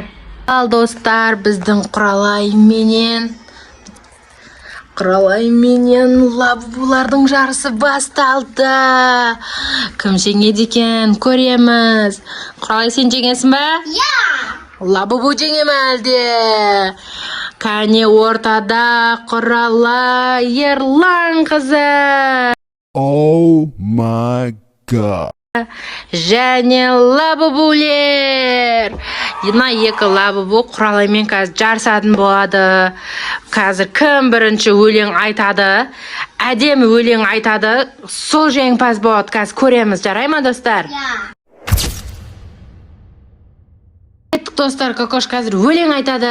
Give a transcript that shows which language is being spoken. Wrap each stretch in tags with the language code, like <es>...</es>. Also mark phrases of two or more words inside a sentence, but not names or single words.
<kk>Ал достар, біздің құралай менен лабубулардың жарысы басталды. Кім жеңеді екен, көреміз. Құралай, сен жеңесің бе? Лабубу жеңе ме әлде? Кәне ортада құралай Ерлан қызы.</kk> <en>Oh my god.</en> <kk>Және лабубулер. Мына екі лабубу құралаймен қазір жарысатын болады. Қазір кім бірінші өлең айтады, әдемі өлең айтады, сол жеңімпаз болады. Қазір көреміз, жарай ма достар? Айттық достар, Кокош қазір өлең айтады.</kk>